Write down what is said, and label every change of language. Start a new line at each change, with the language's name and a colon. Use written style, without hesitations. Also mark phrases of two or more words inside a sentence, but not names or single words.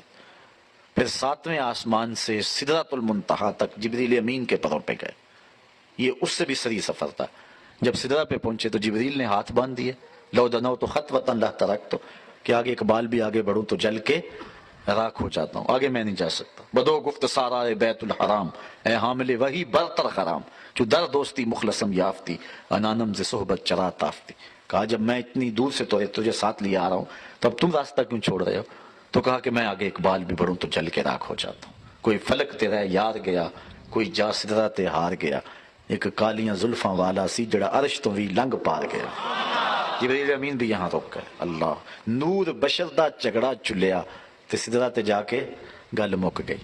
Urdu: پھر 7ویں آسمان سے سدرۃ المنتہا تک جبریل امین کے پروں پہ گئے، یہ اس سے بھی سری سفر تھا. جب سدرہ پہ پہنچے تو جبریل نے ہاتھ باندھ دیے،
Arabic: لو دنو تو خطوۃ لا ترکت،
Urdu: کہ آگے اقبال بھی آگے بڑھوں تو جل کے راکھ ہو جاتا ہوں، آگے میں نہیں جا سکتا.
Persian: بدو گفت سارا بیت الحرام، اے حامل وہی برتر خرام، جو در دوستی مخلصم یافتی، انانم ز صحبت چرا تافتی.
Urdu: کہا جب میں اتنی دور سے تجھے ساتھ لے آ رہا ہوں تو اب تم راستہ کیوں چھوڑ رہے ہو؟ تو کہا کہ میں آگے اقبال بھی بڑھوں تو جل کے راکھ ہو جاتا ہوں.
Punjabi: کوئی فلک تیرا یار گیا، کوئی جا سدرہ تے ہار گیا، ایک کالیاں زلفاں والا سی جڑا عرش تو بھی لنگ پار گیا.
Urdu: جبریل امین بھی یہاں رک گئے.
Punjabi: اللہ نور بشر دا جھگڑا چلیا تے سدرہ تے جا کے گل مک گئی.